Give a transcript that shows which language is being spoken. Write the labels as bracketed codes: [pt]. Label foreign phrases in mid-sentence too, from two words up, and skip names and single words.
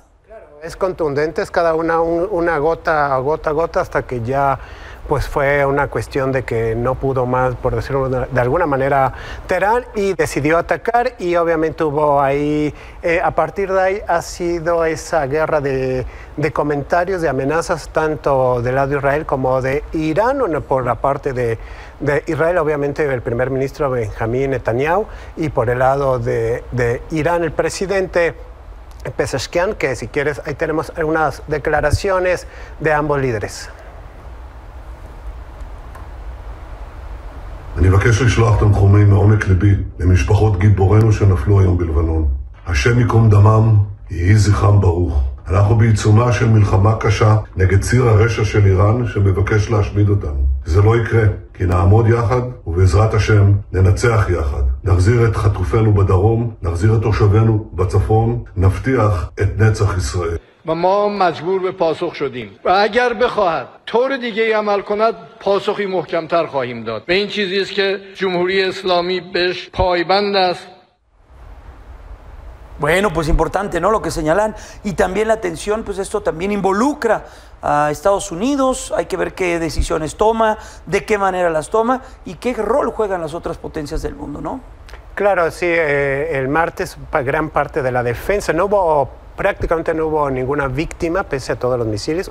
[es] Claro, es contundente, es cada una gota a gota, hasta que ya pues fue una cuestión de que no pudo más, por decirlo de alguna manera, Teherán, y decidió atacar, y obviamente hubo ahí, a partir de ahí ha sido esa guerra de comentarios, de amenazas, tanto del lado de Israel como de Irán. Por la parte de Israel, obviamente, el primer ministro Benjamín Netanyahu, y por el lado de Irán, el presidente Pezeshkian, que si quieres, ahí tenemos algunas declaraciones de ambos líderes. [he] אני מבקש לשלוח תנחומי מעומק ליבי למשפחות גיבורינו שנפלו היום בלבנון. השם ייקום דמם, יהי זכרם ברוך. אנחנו בעיצומה של מלחמה קשה נגד ציר הרשע של איראן שמבקש להשמיד אותנו. זה לא יקרה, כי נעמוד יחד ובעזרת השם ננצח יחד. נחזיר את חטופינו בדרום, נחזיר את תושבינו בצפון, נבטיח את נצח ישראל. [fa] و ما مجبور به پاسخ شدیم و اگر بخواهد طور دیگه عمل کند پاسخی محکمتر خواهیم داد به این چیزی است که جمهوری اسلامی بهش پایبند است. [es] Bueno, pues importante, ¿no?, lo que señalan, y también la tensión, pues esto también involucra a Estados Unidos. Hay que ver qué decisiones toma, de qué manera las toma y qué rol juegan las otras potencias del mundo, ¿no? Claro, sí, el martes gran parte de la defensa, prácticamente no hubo ninguna víctima pese a todos los misiles.